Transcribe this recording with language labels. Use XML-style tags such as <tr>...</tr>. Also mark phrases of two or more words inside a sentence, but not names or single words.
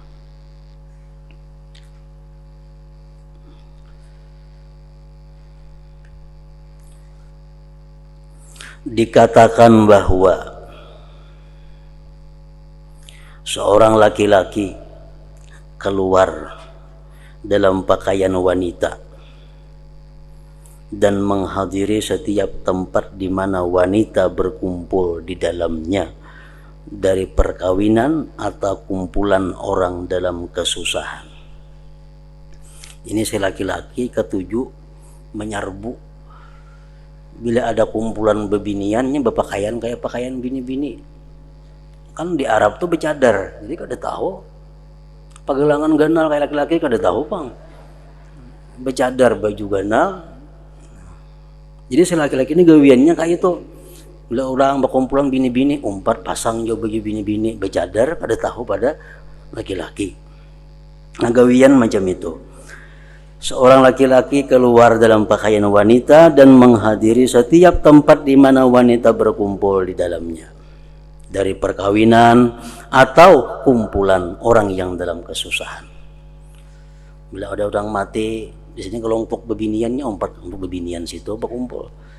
<id>Dikatakan bahwa seorang laki-laki keluar dalam pakaian wanita dan menghadiri setiap tempat di mana wanita berkumpul di dalamnya, dari perkawinan atau kumpulan orang dalam kesusahan. Ini si laki-laki ketujuh menyerbu.</id> <bjn>Bila ada kumpulan bebiniannya berpakaian kayak pakaian bini-bini. Kan di Arab tuh bercadar, jadi kada tahu Pagelangan ganal kayak laki-laki kada tahu pang. Becadar baju ganal. Jadi si laki-laki ini gawiannya kayak itu. Bila orang berkumpulan bini-bini, umpat pasang jo baju bini-bini, becadar kada tahu pada laki-laki. Nah gawian macam itu.</bjn> <id>Seorang laki-laki keluar dalam pakaian wanita dan menghadiri setiap tempat di mana wanita berkumpul di dalamnya. Dari perkawinan atau kumpulan orang yang dalam kesusahan.</id> <bjn>Bila ada orang mati, di sini kelompok bebiniannya umpat untuk bebinian situ berkumpul.</bjn>